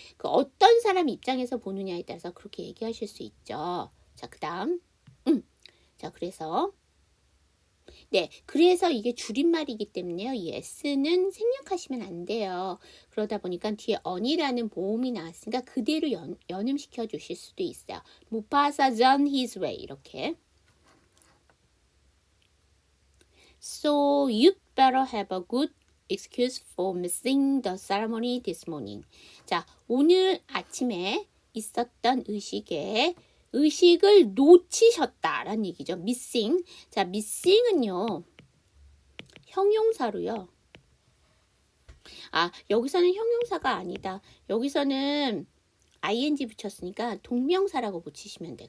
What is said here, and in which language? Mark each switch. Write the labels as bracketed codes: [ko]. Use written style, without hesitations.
[ko] 어떤 사람 입장에서 보느냐에 따라서 그렇게 얘기하실 수 있죠. 자, 그다음. 자, 그래서 그래서 이게 줄임말이기 때문에요. 이 s는 생략하시면 안 돼요. 그러다 보니까 뒤에 on이라는 보험이 나왔으니까 그대로 연음시켜 주실 수도 있어요. [en] Mufasa on his way 이렇게. So you better have a good excuse for missing the ceremony this morning. [ko] 자, 오늘 아침에 있었던 의식을 놓치셨다라는 얘기죠. missing. 자, missing은요. 형용사로요. 여기서는 형용사가 아니다. 여기서는 ing 붙였으니까 동명사라고 붙이시면 돼.